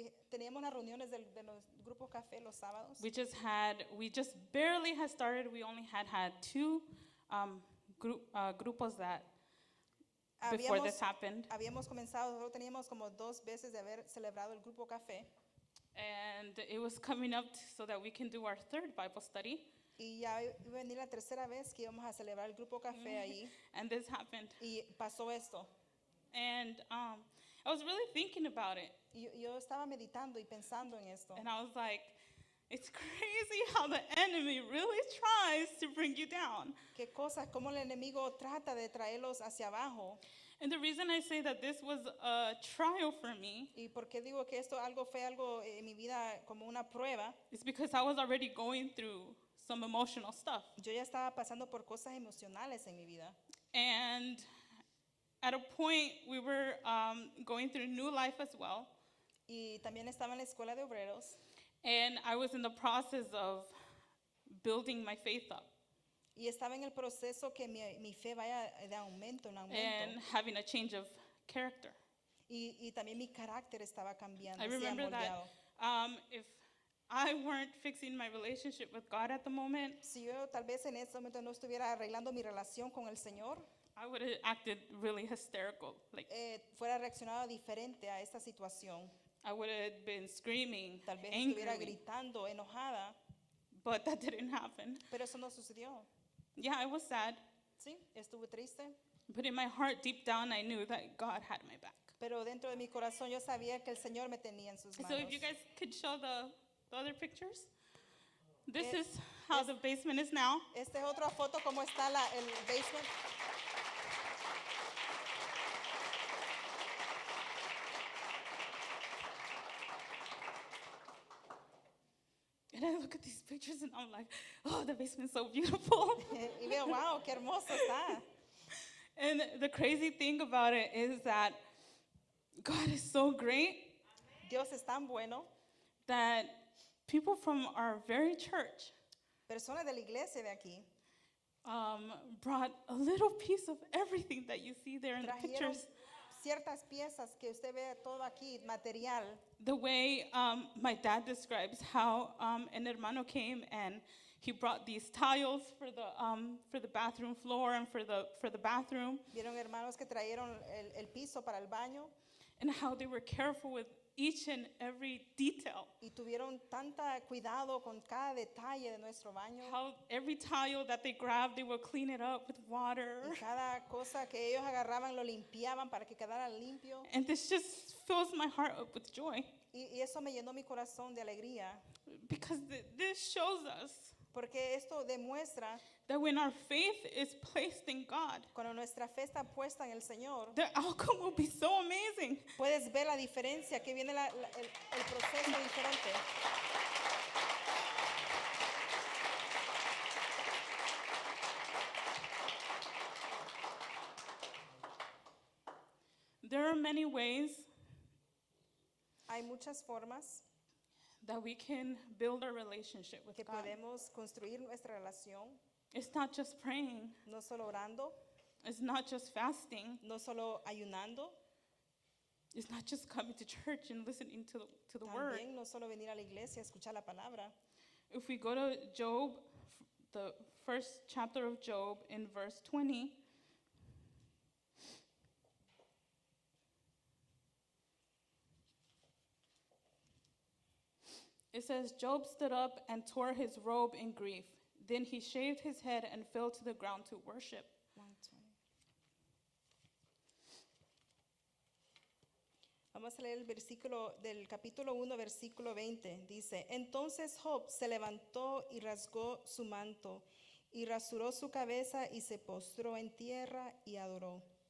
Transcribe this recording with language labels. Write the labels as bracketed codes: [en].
[es] teníamos las reuniones de los grupos café los sábados. [en] We just barely had started. We only had two [es] grupos [en] that before this happened. [es] Habíamos comenzado, solo teníamos como 2 veces de haber celebrado el grupo café. [en] And it was coming up so that we can do our third Bible study. [es] Y ya iba a venir la tercera vez que íbamos a celebrar el grupo café ahí. [en] And this happened. [es] Y pasó esto. [en] And I was really thinking about it. [es] Y yo estaba meditando y pensando en esto. [en] And I was like, it's crazy how the enemy really tries to bring you down. [es] Qué cosas, cómo el enemigo trata de traerlos hacia abajo. [en] And the reason I say that this was a trial for me [es] Y por qué digo que esto fue algo en mi vida como una prueba. [en] is because I was already going through some emotional stuff. [es] Yo ya estaba pasando por cosas emocionales en mi vida. [en] And at a point, we were going through new life as well. [es] Y también estaba en la escuela de obreros. [en] And I was in the process of building my faith up [es] Y estaba en el proceso que mi fe vaya de aumento en aumento. [en] and having a change of character. [es] Y también mi carácter estaba cambiando. [en] I [es] se ha [en] remember that [es] moldeado. [en] if I weren't fixing my relationship with God at the moment, [es] Si yo tal vez en este momento no estuviera arreglando mi relación con el Señor, [en] I would have acted really hysterical. Like, [es] fuera reaccionado diferente a esta situación. [en] I would have been screaming, [es] Tal vez estuviera [en] angry, [es] gritando, enojada, [en] but that didn't happen. [es] pero eso no sucedió. [en] Yeah, I was sad, [es] Sí, estuve triste, [en] but in my heart, deep down, I knew that God had my back. [es] pero dentro de mi corazón yo sabía que el Señor me tenía en sus [en] So [es] manos. [en] if you guys could show the other pictures. This Eh, is how the basement is now. [es] Esta es otra foto como está el [en] basement. And I look at these pictures and I'm like, oh, the basement's so beautiful. [es] Y veo, wow, qué hermoso está. [en] And the crazy thing about it is that God is so great [es] Dios es tan bueno. [en] that people from our very church [es] Personas de la iglesia de aquí [en] brought a little piece of everything that you see there in the [es] trajeron [en] pictures. [es] ciertas piezas que usted ve todo aquí, material. [en] The way my dad describes how an [es] hermano [en] came and he brought these tiles for the bathroom floor and for the bathroom, [es] Vieron hermanos que trajeron el piso para el baño [en] and how they were careful with each and every detail. [es] y tuvieron tanta cuidado con cada detalle de nuestro baño. [en] How every tile that they grabbed, they would clean it up with water. [es] Y cada cosa que ellos agarraban lo limpiaban para que quedara limpio. [en] And this just fills my heart up with joy [es] Y eso me llenó mi corazón de alegría. [en] because this shows us [es] Porque esto demuestra [en] that when our faith is placed in God, [es] cuando nuestra fe está puesta en el Señor, [en] the outcome will be so amazing. [es] puedes ver la diferencia, que viene el proceso diferente. [en] There are many ways [es] Hay muchas formas [en] that we can build our relationship with [es] que [en] God. [es] podemos construir nuestra relación, [en] It's not just praying, [es] no solo orando, [en] it's not just fasting, [es] no solo ayunando, [en] it's not just coming to church and listening to the word. [es] también no solo venir a la iglesia a escuchar la palabra. [en] If we go to Job, the first chapter of Job in verse 20, it says, Job stood up and tore his robe in grief. Then he shaved his head and fell to the ground to worship. [es] Vamos a leer el versículo del capítulo 1, versículo 20. Dice, entonces Job se levantó y rasgó su manto y rasuró su cabeza y se postró en tierra y adoró.